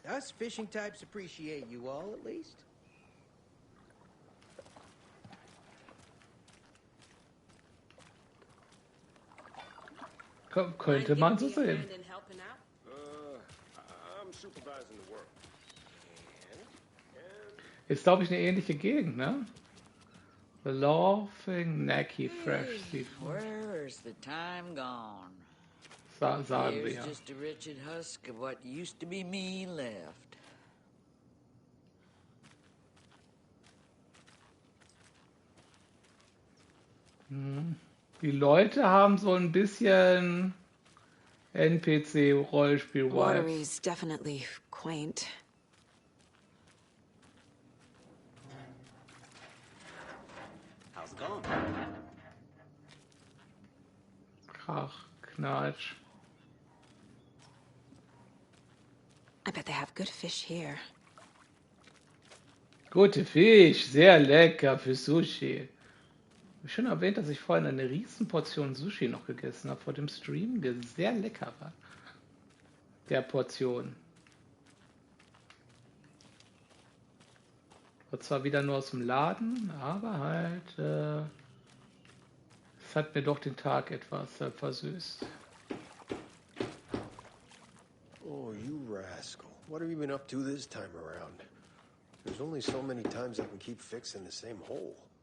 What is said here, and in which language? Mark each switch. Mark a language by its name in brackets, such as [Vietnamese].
[English] Us fishing types appreciate you all, at least. [German] Könnte man so sehen. [English] I'm supervising the work. [German] Ist, glaube ich, eine ähnliche Gegend, ne? [English] The Laughing Necky Fresh Seafood. Where's the time gone? [German] Sagen wir [English] Here's [German] ja. [English] just a wretched husk of what used to be me left. [German] Die Leute haben so ein bisschen NPC-Rollenspiel-Vibes. [English] Watery's definitely quaint. How's it going? [German] Krach, Knatsch. [English] I bet they have good fish here. [German] Gute Fisch, sehr lecker für Sushi. Ich habe schon erwähnt, dass ich vorhin eine Riesenportion Sushi noch gegessen habe vor dem Stream, der sehr lecker war. Der Portion. War zwar wieder nur aus dem Laden, aber halt, es hat mir doch den Tag etwas versüßt. [English] Oh, you rascal. What have you been up to this time around? There's only so many times I can keep fixing the same hole.